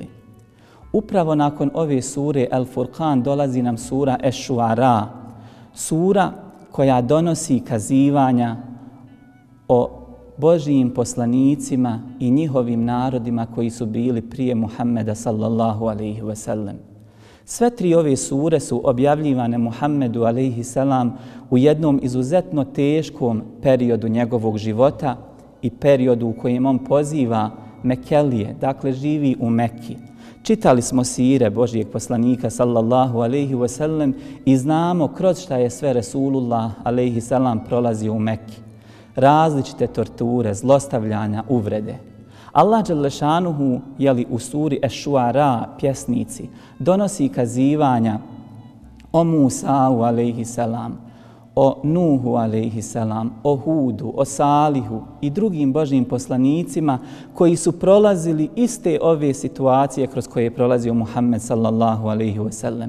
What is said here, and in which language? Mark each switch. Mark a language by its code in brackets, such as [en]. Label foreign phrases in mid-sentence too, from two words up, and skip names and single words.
[bs] Upravo nakon ove sure El Furqan dolazi nam sura Eš-Šuara, sura koja donosi kazivanja o Božijim poslanicima i njihovim narodima koji su bili prije Muhammeda [ar] صلى الله عليه وسلم. [bs] Sve 3 ove sure su objavljivane Muhammedu [ar] عليه السلام [bs] u jednom izuzetno teškom periodu njegovog života i periodu u kojem on poziva Mekelije, dakle živi u Mekki. Čitali smo sire Božijeg poslanika [ar] صلى الله عليه وسلم [bs] i znamo kroz šta je sve Resulullah [ar] عليه السلام [bs] prolazio u Mekki. Različite torture, zlostavljanja, uvrede. Allah dželešanuhu jeli u suri Eš-Šuara, pjesnici, donosi kazivanja o Musa'u [ar] عليه السلام, [bs] o Nuhu [ar] عليه السلام, [bs] o Hudu, o Salihu i drugim Božjim poslanicima koji su prolazili iste ove situacije kroz koje je prolazio Muhammed [ar] صلى الله عليه وسلم.